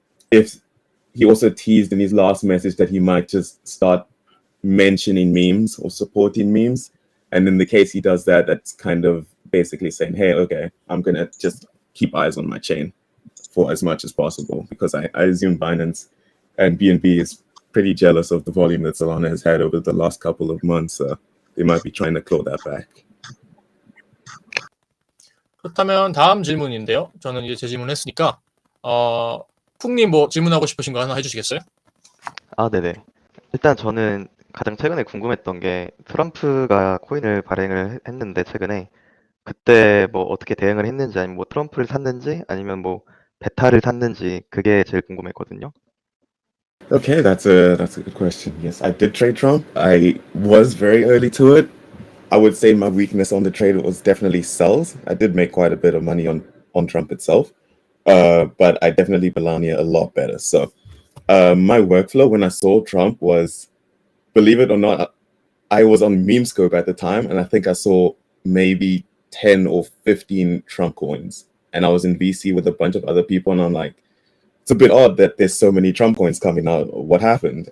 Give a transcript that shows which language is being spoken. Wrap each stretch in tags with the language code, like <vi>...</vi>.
<en>If he also teased in his last message that he might just start mentioning memes or supporting memes, and in the case he does that, that's kind of basically saying, hey, okay, I'm gonna just keep eyes on my chain for as much as possible, because I assume Binance and BNB is pretty jealous of the volume that Solana has had over the last couple of months. So they might be trying to claw that back.</en> <ko>그렇다면 다음 질문인데요. 저는 이제 제 질문을 했으니까 풍님 뭐 질문하고 싶으신 거 하나 해주시겠어요? 아, 네네. 일단 저는 가장 최근에 궁금했던 게 트럼프가 코인을 발행을 했는데 최근에 그때 뭐 어떻게 대응을 했는지 아니면 뭐 트럼프를 샀는지 아니면 뭐 베타를 샀는지 그게 제일 궁금했거든요.</ko> <en>Okay, that's a good question. Yes, I did trade Trump. I was very early to it. I would say my weakness on the trade was definitely sells. I did make quite a bit of money on Trump itself, but I definitely Melania a lot better. So my workflow when I saw Trump was, believe it or not, I was on Memescope at the time, and I think I saw maybe 10 or 15 Trump coins, and I was in VC with a bunch of other people, and I'm like, it's a bit odd that there's so many Trump coins coming out. What happened?</en>